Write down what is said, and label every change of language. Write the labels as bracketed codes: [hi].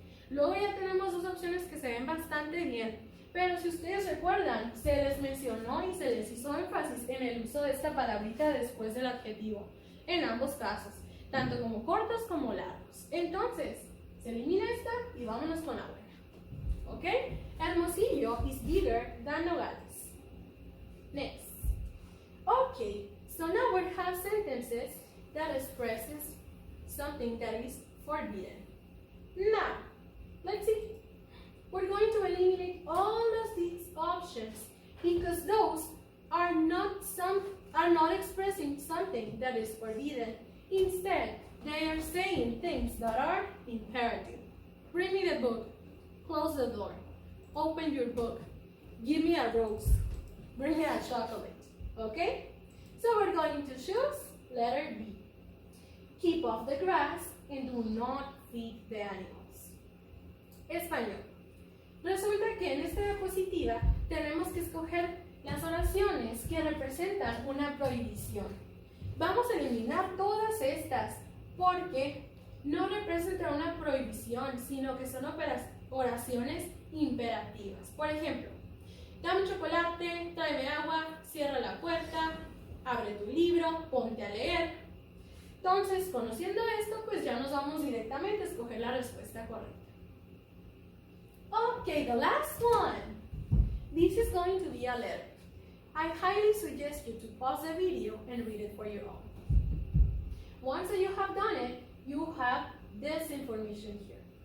[es] Luego ya tenemos dos opciones que se ven bastante bien, pero si ustedes recuerdan, se les mencionó y se les hizo énfasis en el uso de esta palabrita después del adjetivo, en ambos casos, tanto como cortos como largos. Entonces, se elimina esta y vámonos con la buena. ¿Ok? [en] Hermosillo is bigger than Nogales. Next. Okay, so now we have sentences that expresses something that is forbidden. Now, let's see. We're going to eliminate all of these options because those are not expressing something that is forbidden. Instead, they are saying things that are imperative. Bring me the book. Close the door. Open your book. Give me a rose. Bring me a chocolate. Okay? So we're going to choose letter B. Keep off the grass and do not feed the animals. [es] Español. Resulta que en esta diapositiva tenemos que escoger las oraciones que representan una prohibición. Vamos a eliminar todas estas porque no representan una prohibición, sino que son oraciones imperativas. Por ejemplo, dame chocolate, tráeme agua, cierra la puerta, abre tu libro, ponte a leer. Entonces, conociendo esto, pues ya nos vamos directamente a escoger la respuesta correcta. [en] Okay, the last one. This is going to be a letter. I highly suggest you to pause the video and read it for your own. Once you have done it, you have this information here.